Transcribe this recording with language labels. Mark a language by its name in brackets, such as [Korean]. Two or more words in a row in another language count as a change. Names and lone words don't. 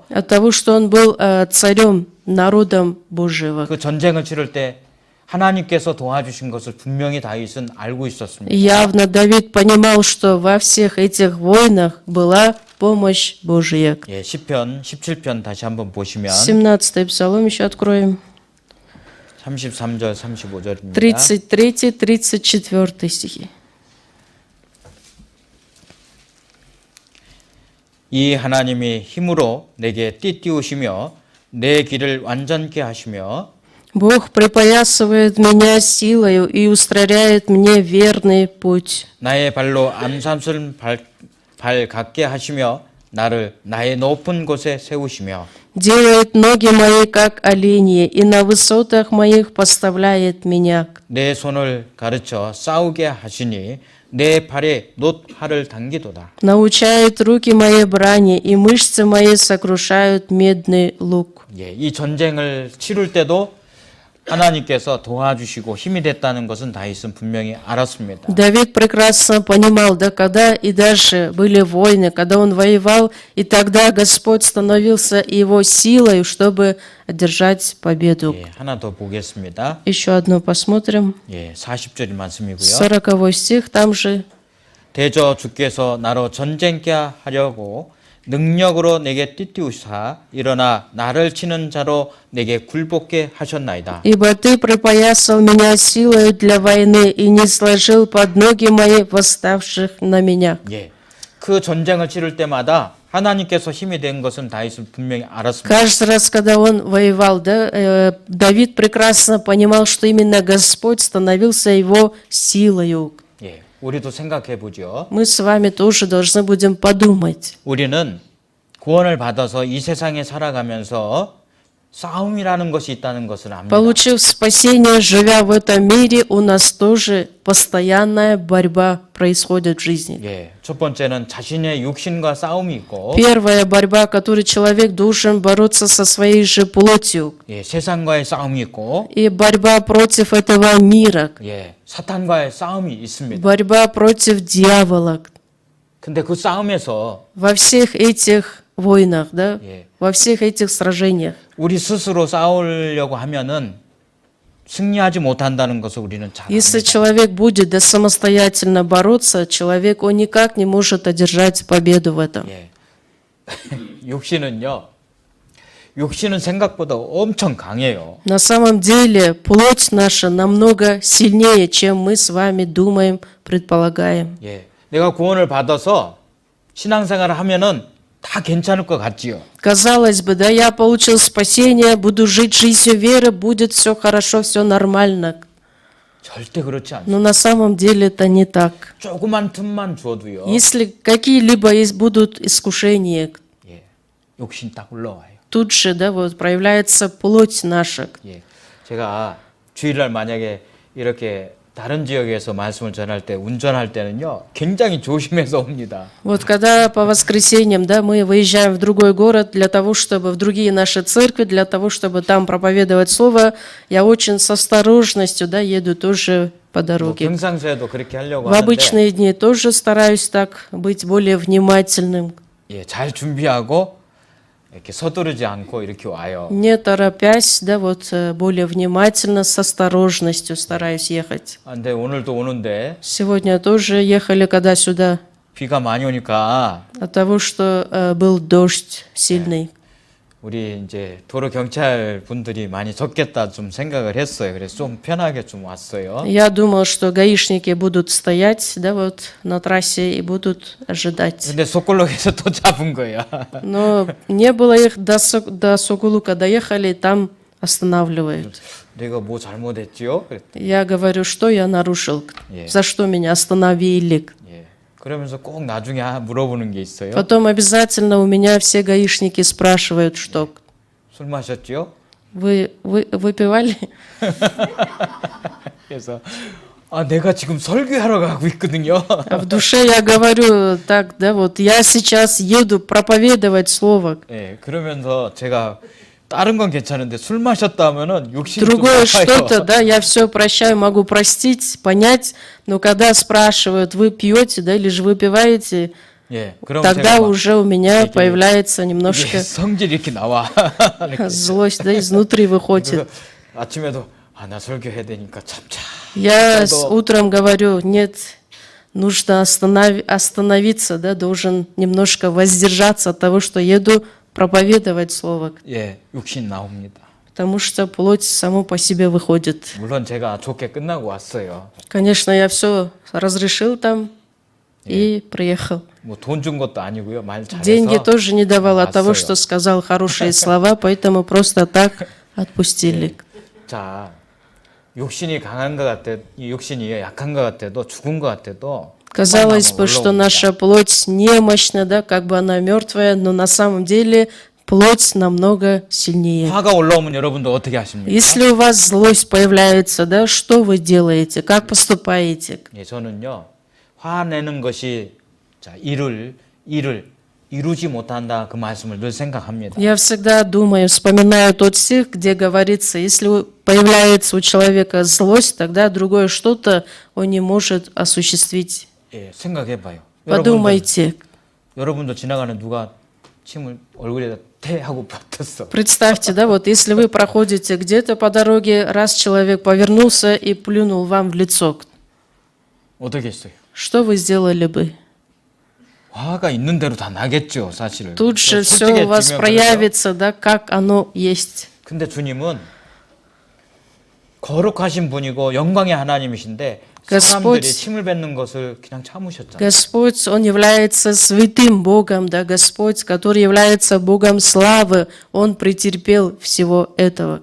[Russian] От того, что он был царем, народом Божьего. [Korean] 그 전쟁을 치를 때 하나님께서 도와주신 것을 분명히 다윗은 알고 있었습니다. [Russian] Явно Давид понимал, что во всех этих войнах была помощь Божья. [Korean] 예, 시편 17편 다시 한번 보시면 [Russian] 17-й псалом еще откроем. [Korean] 33절 35절입니다. [Russian] 33-34 стихи. [Korean] 이 하나님이 힘으로 내게 띠띠우시며 내 길을 완전케 하시며 [Russian] Бог припоясывает меня силою и устрояет мне верный путь. [Korean] 나의 발로 암산을 발 갖게 하시며 나를 나의 높은 곳에 세우시며 [Russian] Делает ноги мои, как оленьи, и на высотах моих поставляет меня. [Korean] 내 손을 가르쳐 싸우게 하시니 내 발에 놋활을 당기도다. [Russian] Научает руки мои брани, и мышцы мои сокрушают медный лук. [Korean] 예, 이 전쟁을 치룰 때도 하나님께서 도와주시고 힘이 됐다는 것은 다윗은 분명히 알았습니다. [Russian] Давид прекрасно понимал, да, когда и даже были войны, когда он воевал, и тогда Господь становился его силой, чтобы одержать победу. [Korean] 예, 하나 더 보겠습니다. [Russian] Еще одно посмотрим. [Korean] 예, 40절 말씀이고요. [Russian] 40 стих, там же. [Korean] 대저 주께서 나로 전쟁케 하려고 능력으로 내게 띠띠우사 일어나 나를 치는 자로 내게 굴복게 하셨나이다. [Russian] «Ибо ты припоясал меня силою для войны и не сложил под ноги мои восставших на меня». [Korean] 예, 그 전쟁을 치를 때마다 하나님께서 힘이 된 것은 다윗은 분명히 알았습니다. [Russian] Каждый раз, когда он воевал, да, Давид прекрасно понимал, что именно Господь становился его силою. [Korean] 예, 우리도 생각해 보죠. [Russian] Мы с вами тоже должны будем подумать. [Korean] 우리는 구원을 받아서 이 세상에 살아가면서 싸움이라는 것이 있다는 것을 압니다. [Russian] Получив спасение, живя в этом мире, у нас тоже постоянная борьба происходит в жизни. [Korean] 예, 첫 번째는 자신의 육신과 싸움이 있고, [Russian] Первая борьба, которой человек должен бороться со своей же плотью, [Korean] 예, 세상과의 싸움이 있고, [Russian] и борьба против этого мира, [Korean] 예, 사탄과의 싸움이 있습니다. [Russian] борьба против дьявола. [Korean] 근데 그 싸움에서 [Russian] Во всех этих войнах, да, [Korean] 예, [Russian] во всех этих сражениях, [Korean] 우리 스스로 싸우려고 하면은 승리하지 못한다는 것을 우리는 잘 [Russian] если [Korean] 압니다. [Russian] человек будет да, самостоятельно бороться, человек, он никак не может одержать победу в этом. [Korean] 예. 육신은 생각보다 엄청 강해요. [Russian] На самом деле, плоть наша намного сильнее, чем мы с вами думаем, предполагаем. [Korean] 예. 내가 구원을 받아서 신앙생활을 하면은 다 괜찮을 것 같지요. [Russian] Казалось бы, да, я получил спасение, буду жить жизнью веры, будет все хорошо, все нормально. [Korean] 절대 그렇지 않습니다. [Russian] Но на самом деле это не так. [Korean] 조그만 틈만 줘도요. [Russian] Если какие-либо будут искушения, [Korean] 예. 욕심 딱 올라와요. [Russian] тут же, да, вот проявляется плоть наша. [Korean] 예. 제가 주일날 만약에 이렇게 다른 지역에서 말씀을 전할 때 운전할 때는요. 굉장히 조심해서 옵니다. [Russian] Вот когда по воскресеньям, да, мы выезжаем в другой город для того, чтобы в другие наши церкви, для того, чтобы там проповедовать слово, я очень с осторожностью, да, еду тоже по [Korean] 뭐 [Russian] дороге. [Korean] 평상시에도 그렇게 하려고 [Russian] В [Korean] 하는데 [Russian] обычные дни тоже стараюсь так быть более внимательным, [Korean] 예, 잘 준비하고 이렇게 서두르지 않고 이렇게 와요. [Russian] не торопясь, да, вот более внимательно, с осторожностью стараюсь ехать. [Korean] 아, 근데 오늘도 오는데 [Russian] Сегодня тоже ехали, когда сюда, [Korean] 비가 많이 오니까 [Russian] от того, что был дождь сильный. [Korean] 우리 이제 도로 경찰 분들이 많이 적겠다 좀 생각을 했어요. 그래서 좀 편하게 좀 왔어요. [Russian] Я думал, что гаишники будут стоять, да, вот на трассе и будут ожидать. [Korean] 근데 속골록에서 또 잡은 거야. [Russian] Но не было их до Сокулука, доехали, там останавливают. [Korean] 내가 뭐 잘못했지요? [Russian] Я говорю, что я нарушил, [Korean] 예. [Russian] за что меня остановили. [Korean] 예. 그러면서 꼭 나중에 물어보는 게 있어요. [Russian] Потом обязательно у меня все гаишники спрашивают, что [Korean] 술 마셨지요? [Russian] вы выпивали? [Korean] 그래서 아 내가 지금 설교하러 가고 있거든요. [Russian] А в душе я говорю так, да, вот я сейчас еду проповедовать слово. [Korean] 예. 그러면서 제가 다른 건 괜찮은데 술 마셨다 하면은 욕심이 좀 [Russian] Другое [Korean] 나와요. [Russian] что-то, да, я все прощаю, могу простить, понять, но когда спрашивают, вы пьете, да, или же выпиваете, [Korean] 예. 그럼 [Russian] тогда [Korean] 제가 막 [Russian] уже у меня [Korean] 이게- [Russian] появляется [Korean] 이게 [Russian] немножко [Korean] 성질이 이렇게 나와. 이렇게. [Russian] злость, да, изнутри [Korean] 그래서 [Russian] выходит. [Korean] 아침에도 아 나 설교해야 되니까 참자. [Russian] Я [Korean] 저도- [Russian] утром говорю, нет, нужно остановиться, да, должен немножко воздержаться от того, что еду проповедовать слово, [Korean] 예. 욕심 나옵니다. [Russian] потому что плоть само по себе выходит. [Korean] 물론 제가 좋게 끝나고 왔어요. [Russian] Конечно, я все разрешил там и приехал. [Korean] 뭐 돈 준 것도 아니고요. 말 잘해서. [Russian] Деньги тоже не давал от того, [Korean] 왔어요. [Russian] что сказал хорошие слова, поэтому просто так отпустили. [Korean] 자, 욕심이 강한 것 같아, 이 욕심이 약한 것 같아도 죽은 것 같아도 [Russian] Казалось бы, что [Korean] 올라옵니다. [Russian] наша плоть немощна, да, как бы она мертвая, но на самом деле плоть намного сильнее. [Korean] 화가 올라오면 여러분도 어떻게 하십니까? [Russian] Если у вас злость появляется, да, что вы делаете, как поступаете? [Korean] 예, 저는요 화내는 것이 자 일을 이루지 못한다 그 말씀을 늘 생각합니다. [Russian] Я всегда думаю, вспоминаю тот стих, где говорится, если появляется у человека злость, тогда другое что-то он не может осуществить. [Korean] 예, 생각해봐요. [Russian] Подумайте, [Korean] 여러분도 지나가는 누가 침을 얼굴에다 태 하고 뱉었어. [Russian] представьте, да, вот если вы проходите где-то по дороге, раз человек повернулся и плюнул вам в лицо, [Korean] 어떻게 했어요? [Russian] что вы сделали бы? [Korean] 화가 있는 대로 다 나겠죠, 사실은. [Russian] Тут же все [Korean] 솔직해지면 [Russian] у вас [Korean] 그래서. [Russian] проявится, да, как оно есть. [Korean] 근데 주님은 거룩하신 분이고 영광의 하나님이신데 [Russian] Господь- [Korean] 사람들이 침을 뱉는 것을 그냥 참으셨잖아요. [Russian] Господь, Он является святым Богом, да, Господь, который является Богом славы, Он претерпел всего этого.